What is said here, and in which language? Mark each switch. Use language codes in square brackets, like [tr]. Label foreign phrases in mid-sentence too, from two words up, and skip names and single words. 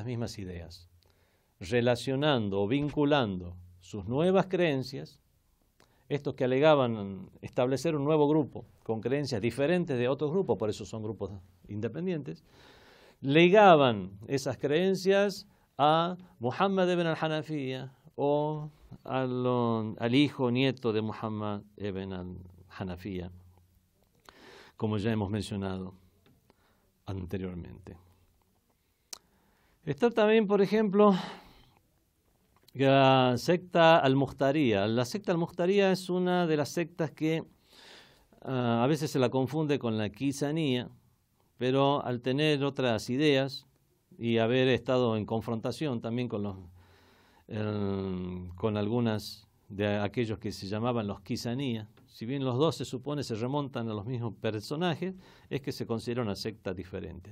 [es] mismas ideas, relacionando o vinculando sus nuevas creencias, estos que alegaban establecer un nuevo grupo con creencias diferentes de otros grupos, por eso son grupos independientes, ligaban esas creencias a Muhammad ibn al-Hanafiya o al hijo nieto de Muhammad ibn al-Hanafiya, como ya hemos mencionado anteriormente. Está también, por ejemplo, la secta al-Mukhtariyya. La secta al-Mukhtariyya es una de las sectas que a veces se la confunde con la quisanía, pero al tener otras ideas y haber estado en confrontación también con algunas de aquellos que se llamaban los quisanías, si bien los dos se supone se remontan a los mismos personajes, es que se considera una secta diferente.